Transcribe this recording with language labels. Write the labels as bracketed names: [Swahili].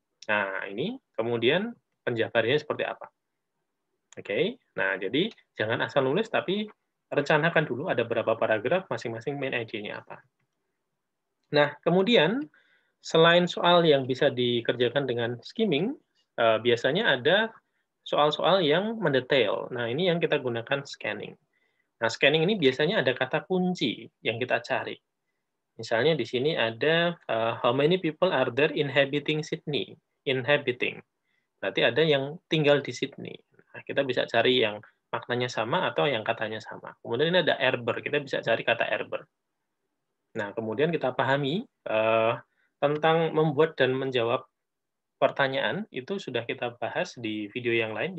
[Indonesian] Nah, ini kemudian penjabarannya seperti apa. Oke, nah jadi jangan asal nulis, tapi rencanakan dulu ada berapa paragraf, masing-masing main idea-nya apa. Nah, kemudian selain soal yang bisa dikerjakan dengan skimming, biasanya ada soal-soal yang mendetail. Nah, ini yang kita gunakan scanning. Nah, scanning ini biasanya ada kata kunci yang kita cari. Misalnya di sini ada [English] how many people are there inhabiting Sydney? Inhabiting. [Indonesian] Berarti ada yang tinggal di Sydney. Nah, kita bisa cari yang maknanya sama atau yang katanya sama. Kemudian ini ada Erber, kita bisa cari kata Erber. Nah, kemudian kita pahami tentang membuat dan menjawab pertanyaan itu sudah kita bahas di video yang lain.